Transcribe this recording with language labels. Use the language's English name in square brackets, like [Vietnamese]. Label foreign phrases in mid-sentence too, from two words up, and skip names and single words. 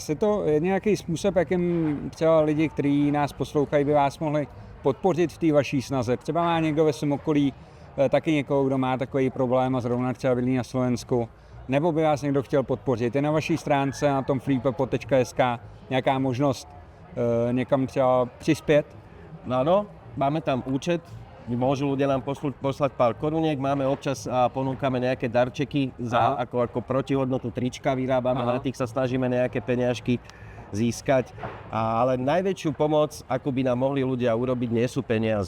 [Czech] Je to nějaký způsob, jakým třeba lidi, kteří nás poslouchají, by vás mohli podpořit v té vaší snaze. Třeba má někdo ve svém okolí taky někoho, kdo má takový problém a zrovna třeba bydlí na Slovensku, nebo by vás někdo chtěl podpořit. Je na vaší stránce na tom freepepo.sk nějaká možnost někam třeba přispět? [Slovak] No áno, máme tam účet, môžu ľudia nám poslať pár koruniek, máme občas a ponúkame nejaké darčeky za ako protihodnotu trička vyrábame, na tých sa snažíme nejaké peniažky získať. Ale najväčšiu pomoc, ako by nám mohli ľudia urobiť, nie sú peniaze.